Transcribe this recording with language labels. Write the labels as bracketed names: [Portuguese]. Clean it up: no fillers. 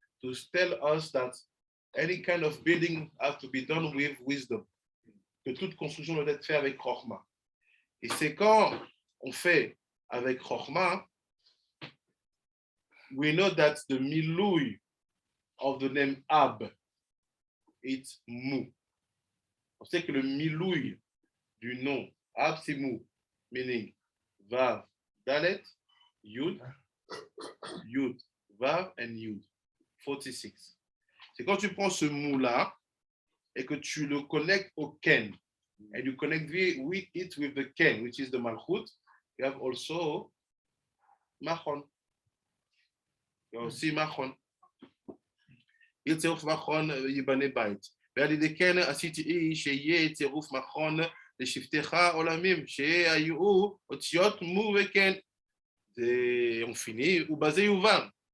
[English] To tell us that any kind of building has to be done with wisdom. [French] Que toute construction doit être faite avec Chokhmah. Et c'est quand on fait avec Chokhmah, [English] we know that the milui of the name Ab, it's Mou. [French] On sait que le milui du nom Ab, c'est Mou, [English] meaning Vav, Dalet, Yud, Yud, Vav, and Yud. 46. [French] C'est quand tu prends ce mot-là et que tu le connectes au Ken, [English] and you connect it with the Ken, which is the Malchut, you have also Machon. You have aussi Machon. [Hebrew] Il tiruf Machon Yibane Bait. ועל ידי כן עשיתי שיהיה צירוף מכון לשבטיך עולמים, שהיו אותיות מו וכן. [French] On finit, [Hebrew] ובזה יובן.